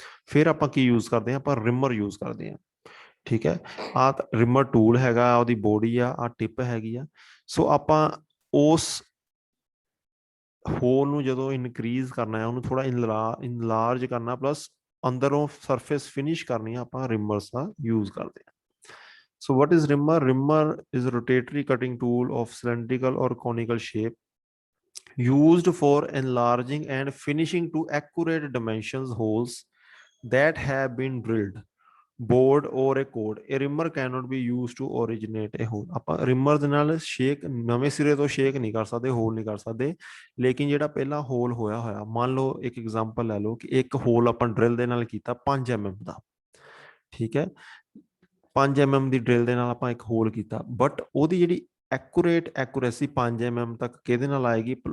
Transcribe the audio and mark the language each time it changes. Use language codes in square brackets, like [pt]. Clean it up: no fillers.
[pa] ਫਿਰ ਆਪਾਂ ਕੀ ਯੂਜ਼ ਕਰਦੇ ਆ? ਆਪਾਂ ਰਿਮਰ ਯੂਜ਼ ਕਰਦੇ ਆ। ਠੀਕ ਹੈ, ਆਹ ਰਿਮਰ ਟੂਲ ਹੈਗਾ, ਉਹਦੀ ਬੋਡੀ ਆ, ਆਹ ਟਿਪ ਹੈਗੀ ਆ। ਸੋ ਆਪਾਂ ਉਸ ਹੋਲ ਨੂੰ ਜਦੋਂ ਇਨਕਰੀਜ਼ ਕਰਨਾ ਹੈ, ਉਹਨੂੰ ਥੋੜਾ ਇਨਲਾਰਜ ਕਰਨਾ, ਪਲੱਸ ਅੰਦਰੋਂ ਸਰਫੇਸ ਫਿਨਿਸ਼ ਕਰਨੀ ਆ, ਆਪਾਂ ਰਿਮਰਸ ਦਾ ਯੂਜ਼ ਕਰਦੇ ਹਾਂ। [en] So what is rimmer? Rimmer is a rotatory cutting tool of cylindrical or conical shape used for enlarging and finishing to accurate dimensions holes that have been drilled, bored or a code. A rimmer cannot be used to originate a hole. [pa] ਆਪਾਂ ਰਿਮਰ ਦੇ ਨਾਲ shake ਨਵੇਂ ਸਿਰੇ ਤੋਂ shake ਨਹੀਂ ਕਰ ਸਕਦੇ, hole ਨਹੀਂ ਕਰ ਸਕਦੇ, ਲੇਕਿਨ ਜਿਹੜਾ ਪਹਿਲਾਂ ਹੋਲ ਹੋਇਆ, ਮੰਨ ਲਓ ਇੱਕ ਐਗਜ਼ਾਮਪਲ ਲੈ ਲਓ ਕਿ ਇੱਕ ਹੋਲ ਆਪਾਂ ਡਰਿਲ ਦੇ ਨਾਲ ਕੀਤਾ 5 mm ਦਾ। ਠੀਕ ਹੈ, 5 mm ਦੀ ਡਰਿਲ ਦੇ ਨਾਲ ਆਪਾਂ ਇੱਕ ਹੋਲ ਕੀਤਾ, ਬਟ ਉਹਦੀ ਜਿਹੜੀ ਐਕੂਰੇਸੀ 5 mm ਤੱਕ ਕਿਹਦੇ ਨਾਲ ਆਏਗੀ?